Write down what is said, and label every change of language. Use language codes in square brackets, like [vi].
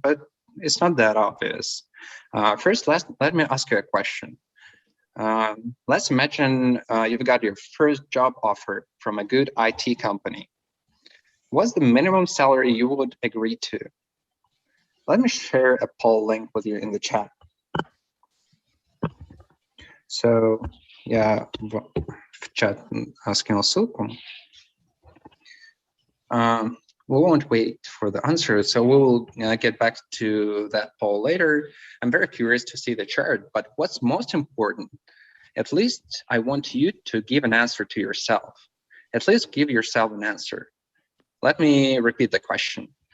[en] But it's not that obvious. First, let me ask you a question. Let's imagine you've got your first job offer from a good IT company. What's the minimum salary you would agree to? Let me share a poll link with you in the chat. [ru] So, я в чат скинул ссылку. [en] We won't wait for the answer, so we'll get back to that poll later. I'm very curious to see the chart, but what's most important, at least I want you to give an answer to yourself. At least give yourself an answer. Let me repeat the question.